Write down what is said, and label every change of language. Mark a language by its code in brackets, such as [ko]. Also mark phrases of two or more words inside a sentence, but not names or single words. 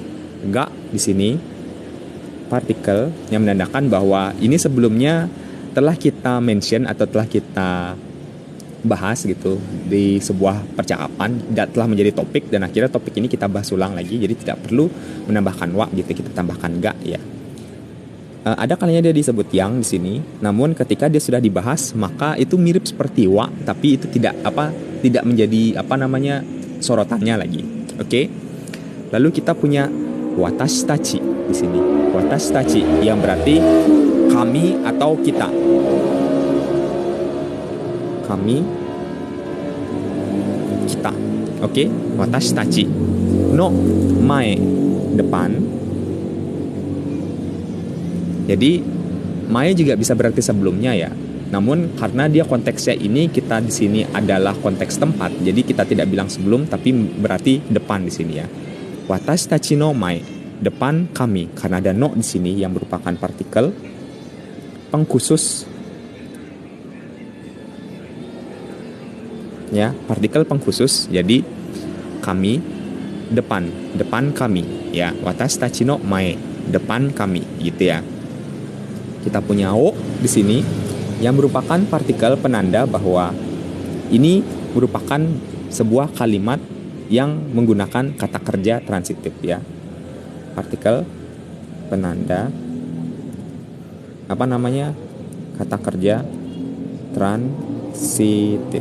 [id] Ga di sini partikel yang menandakan bahwa ini sebelumnya telah kita mention atau telah kita bahas gitu di sebuah percakapan dan telah menjadi topik, dan akhirnya topik ini kita bahas ulang lagi, jadi tidak perlu menambahkan wa gitu, kita tambahkan ga ya. Ada kalanya dia disebut yang di sini, namun ketika dia sudah dibahas maka itu mirip seperti wa, tapi itu tidak menjadi sorotannya lagi. Oke. Lalu kita punya [ja] 私たち [id] di sini. [ja] 私たち [id] yang berarti kami atau kita. Kita. Oke, [ja] 私たちの前 depan. [id] Jadi mae juga bisa berarti sebelumnya ya. Namun karena dia konteksnya ini kita di sini adalah konteks tempat, jadi kita tidak bilang sebelum tapi berarti depan di sini ya. [ja] 私たちの前, [id] depan kami, karena ada no di sini yang merupakan partikel pengkhusus. Ya, partikel pengkhusus. Jadi kami depan kami ya. [ja] 私たちの前, [id] depan kami gitu ya. Kita punya o di sini yang merupakan partikel penanda bahwa ini merupakan sebuah kalimat yang menggunakan kata kerja transitif ya. Partikel penanda kata kerja transitif.